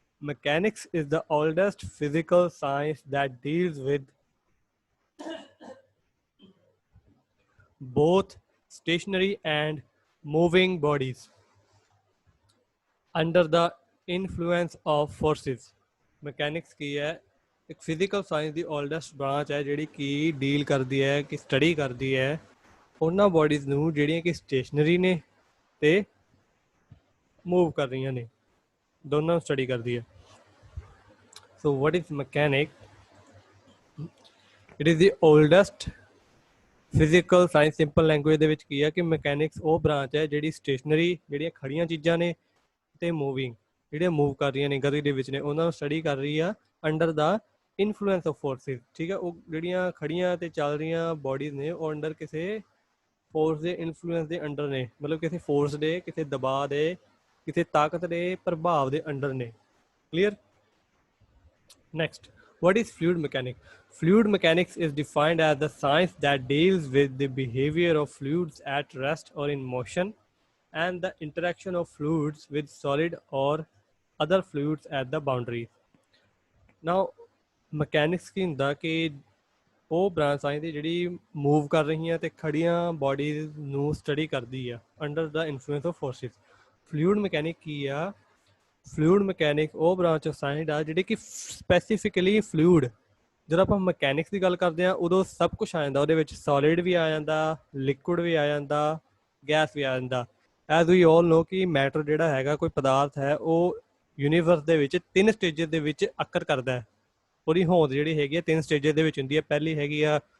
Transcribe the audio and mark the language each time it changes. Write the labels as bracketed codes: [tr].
[en] Mechanics is the oldest physical science that deals with both stationary and moving bodies under the influence of forces. [pa] Mechanics ਕੀ ਹੈ ਇੱਕ physical science ਦੀ ਓਲਡੈਸਟ branch ਹੈ ਜਿਹੜੀ ਕਿ deal ਕਰਦੀ ਹੈ ਕਿ ਸਟੱਡੀ ਕਰਦੀ ਹੈ ਉਹਨਾਂ ਬੋਡੀਜ਼ ਨੂੰ ਜਿਹੜੀਆਂ ਕਿ ਸਟੇਸ਼ਨਰੀ ਨੇ ਤੇ ਮੂਵ ਕਰ ਰਹੀਆਂ ਨੇ ਦੋਨਾਂ ਨੂੰ ਸਟੱਡੀ ਕਰਦੀ ਹੈ [en] so what is mechanic it is the oldest physical science [pa] simple language ਦੇ ਵਿੱਚ ਕੀ ਹੈ ਕਿ ਮਕੈਨਿਕਸ ਉਹ ਬ੍ਰਾਂਚ ਹੈ ਜਿਹੜੀ ਸਟੇਸ਼ਨਰੀ ਜਿਹੜੀਆਂ ਖੜੀਆਂ ਚੀਜ਼ਾਂ ਨੇ ਤੇ ਮੂਵਿੰਗ ਜਿਹੜੀਆਂ ਮੂਵ ਕਰ ਰਹੀਆਂ ਨੇ ਗਤੀ ਦੇ ਵਿੱਚ ਨੇ ਉਹਨਾਂ ਨੂੰ ਸਟੱਡੀ ਕਰ ਰਹੀ ਆ [en] under the influence of forces [pa] ਠੀਕ ਹੈ ਉਹ ਜਿਹੜੀਆਂ ਖੜੀਆਂ ਤੇ ਚੱਲ ਰਹੀਆਂ ਬੋਡੀਜ਼ ਨੇ ਉਹ ਅੰਡਰ ਕਿਸੇ ਫੋਰਸ ਦੇ ਇਨਫਲੂਐਂਸ ਦੇ ਅੰਡਰ ਨੇ ਮਤਲਬ ਕਿਸੇ ਫੋਰਸ ਦੇ ਕਿਸੇ ਦਬਾਅ ਦੇ ਕਿਸੇ ਤਾਕਤ ਦੇ ਪ੍ਰਭਾਵ ਦੇ ਅੰਡਰ ਨੇ clear [en] Next, what is fluid mechanics? Fluid mechanics is defined as the science that deals with the behavior of fluids at rest or in motion and the interaction of fluids with solid or other fluids at the boundaries. [pa] Now, mechanics ਕੀ ਹੁੰਦਾ ਕਿ ਉਹ branch science ਦੀ ਜਿਹੜੀ move ਕਰ ਰਹੀਆਂ ਤੇ ਖੜੀਆਂ bodies ਨੂੰ study ਕਰਦੀ ਆ [en] under the influence of forces [pa] fluid mechanic ਕੀ ਆ ਫਲੂਇਡ ਮਕੈਨਿਕ ਉਹ ਬ੍ਰਾਂਚ ਆਫ ਸਾਇੰਸ ਆ ਜਿਹੜੀ ਕਿ ਸਪੈਸੀਫਿਕਲੀ ਫਲੂਇਡ ਜਦੋਂ ਆਪਾਂ ਮਕੈਨਿਕਸ ਦੀ ਗੱਲ ਕਰਦੇ ਹਾਂ ਉਦੋਂ ਸਭ ਕੁਛ ਆ ਜਾਂਦਾ ਉਹਦੇ ਵਿੱਚ ਸੋਲਿਡ ਵੀ ਆ ਜਾਂਦਾ ਲਿਕੁਇਡ ਵੀ ਆ ਜਾਂਦਾ ਗੈਸ ਵੀ ਆ ਜਾਂਦਾ [en] as we all know [pa] ਕਿ ਮੈਟਰ ਜਿਹੜਾ ਹੈਗਾ ਕੋਈ ਪਦਾਰਥ ਹੈ ਉਹ ਯੂਨੀਵਰਸ ਦੇ ਵਿੱਚ 3 ਸਟੇਜਸ ਦੇ ਵਿੱਚ ਅਕਰ ਕਰਦਾ ਹੈ ਉਹਦੀ ਹੋਂਦ ਜਿਹੜੀ ਹੈਗੀ ਆ 3 ਸਟੇਜਸ ਦੇ ਵਿੱਚ ਹੁੰਦੀ ਹੈ ਪਹਿਲੀ ਹੈਗੀ ਆ